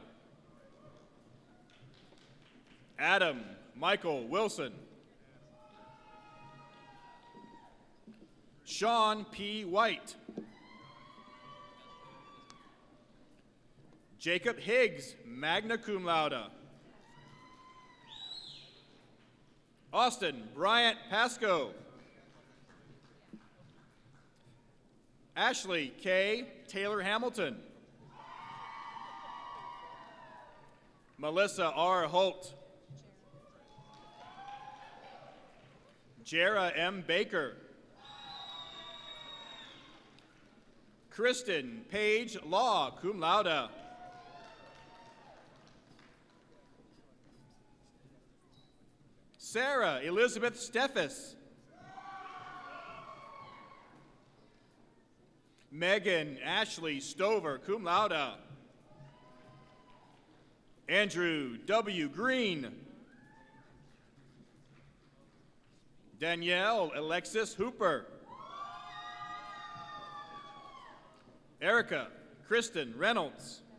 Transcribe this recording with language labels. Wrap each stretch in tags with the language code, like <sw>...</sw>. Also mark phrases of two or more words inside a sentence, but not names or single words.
<en>Adam Michael Wilson. Sean P. White. Jacob Higgs,</en> <la>magna cum laude.</la> <en>Austin Bryant Pasco. Ashley K. Taylor Hamilton. Melissa R. Holt. Jara M. Baker. Kristen Page Law,</en> <la>cum laude.</la> <en>Sarah Elizabeth Steffes. Megan Ashley Stover,</en> <la>cum laude.</la> <en>Andrew W. Green. Danielle Alexis Hooper. Erica Kristen Reynolds.</en>